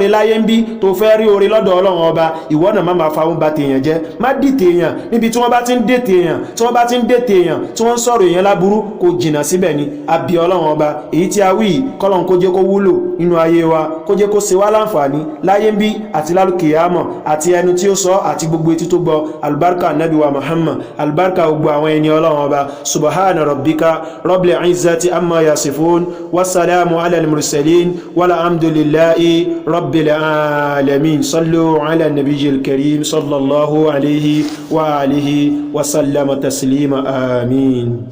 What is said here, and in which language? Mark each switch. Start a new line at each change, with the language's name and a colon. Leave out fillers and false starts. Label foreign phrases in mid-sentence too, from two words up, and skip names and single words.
Yoruba: láyé ń bí tó fẹ́ rí oore lọ́dọ̀ ọlọ́run ọba ìwọ náà má máa fa oúnba tèèyàn jẹ́ má dìtè èèyàn níbi tí wọ́n bá ti ń dètè èèyàn tí wọ́n bá ti ń dètè èèyàn tí wọ́n ń sọ̀rọ̀ èèyàn láburú kò jìnnà síbẹ̀ ni àbí ọlọ́run ọba èyí tí a wí kọ́lọ́n kó jẹ́ kó wúlò nínú ayé wa kó jẹ́ kó ṣe wá láǹfààní láyé ń bí àti lálùkìyámọ̀ àti ẹnu tí ó sọ àti gbogbo etí tó gbọ́ albarka nabi wa muhammad albarka gbogbo àwọn ẹni ọlọ́run ọba
Arabic: سبحان ربك رب العزة عما يصفون والسلام على المرسلين والحمد لله رب العالمين صلوا على النبي الكريم صلى الله عليه وآله وسلم تسليما آمين.